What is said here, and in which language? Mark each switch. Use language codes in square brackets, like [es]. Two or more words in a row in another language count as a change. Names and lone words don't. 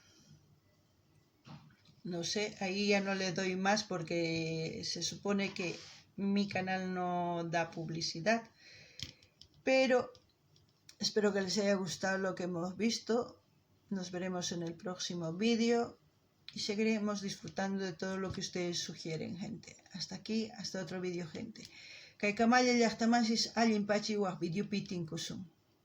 [es] No sé, ahí ya no le doy más porque se supone que mi canal no da publicidad. Pero espero que les haya gustado lo que hemos visto. Nos veremos en el próximo vídeo y seguiremos disfrutando de todo lo que ustedes sugieren, gente. Hasta aquí, hasta otro vídeo, gente. [qu] Kay kamaya llaqtamansis allin pachi waq videopi tinkusun.